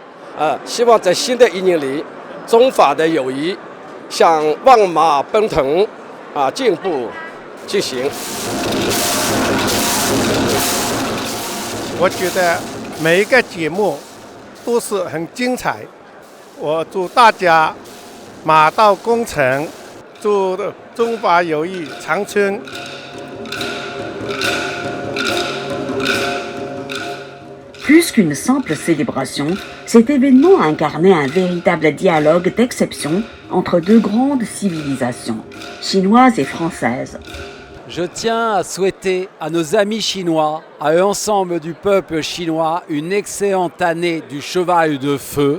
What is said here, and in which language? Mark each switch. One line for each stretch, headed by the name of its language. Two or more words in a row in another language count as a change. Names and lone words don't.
Chinese: 希望在新的一年里，中法的友谊像万马奔腾进步进行。我觉得每一个节目都是很精彩。我祝大家马到功成，祝中法友谊长春。
French: Plus qu'une simple célébration, cet événement incarnait un véritable dialogue d'exception entre deux grandes civilisations, chinoise et française. Je tiens à souhaiter à nos amis chinois, à l'ensemble du peuple chinois, une excellente année du cheval de feu.